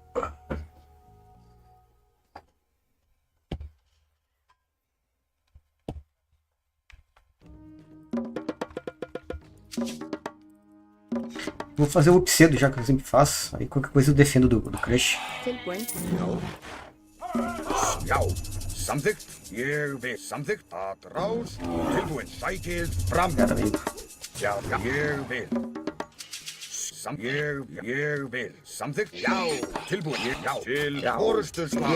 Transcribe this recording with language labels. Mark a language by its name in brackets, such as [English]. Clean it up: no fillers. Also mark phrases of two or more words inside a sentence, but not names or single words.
[Portuguese] Vou fazer o up cedo, já que eu sempre faço. Aí qualquer coisa eu defendo do Crush. [Icelandic] Já, samþykkt, ég vil samþykkt að ráðs, tilbúin, sækið fram. Já, ég vil. Ég vil samþykkt, já, tilbúin, já, til forustu svar.